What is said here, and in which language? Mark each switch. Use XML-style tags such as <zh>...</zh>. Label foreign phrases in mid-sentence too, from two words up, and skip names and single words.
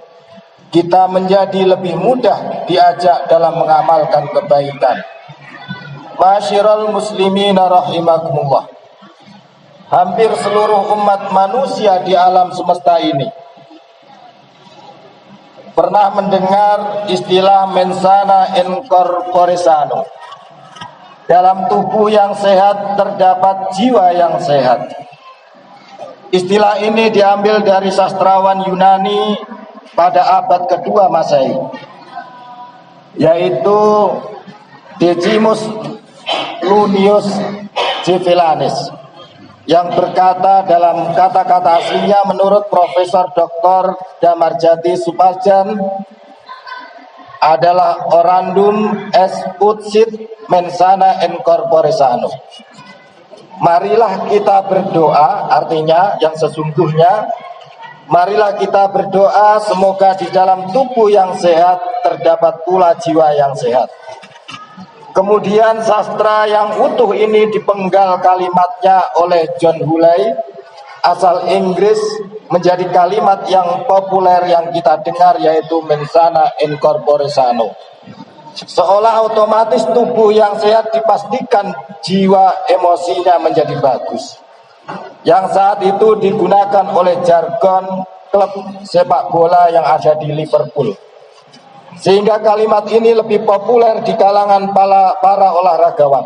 <id>Kita menjadi lebih mudah diajak dalam mengamalkan kebaikan.</id> <ar>معاشر المسلمين رحمكم الله.</ar> <id>Hampir seluruh umat manusia di alam semesta ini pernah mendengar istilah</id> <la>mens sana in corpore sano.</la> <id>Dalam tubuh yang sehat terdapat jiwa yang sehat. Istilah ini diambil dari sastrawan Yunani pada abad kedua Masehi, yaitu Decimus Plinius Civilis, yang berkata dalam kata-kata aslinya menurut Profesor Dr.</id> <la>Damarjati Suparjan adalah orandum est ut sit mens sana in corpore sano.</la> <id>Marilah kita berdoa, artinya yang sesungguhnya, marilah kita berdoa semoga di dalam tubuh yang sehat terdapat pula jiwa yang sehat. Kemudian sastra yang utuh ini dipenggal kalimatnya oleh John Hulley asal Inggris menjadi kalimat yang populer yang kita dengar, yaitu</id> <la>mens sana in corpore sano.</la> <id>Seolah otomatis tubuh yang sehat dipastikan jiwa emosinya menjadi bagus, yang saat itu digunakan oleh jargon klub sepak bola yang ada di Liverpool. Sehingga kalimat ini lebih populer di kalangan para olahragawan.</id>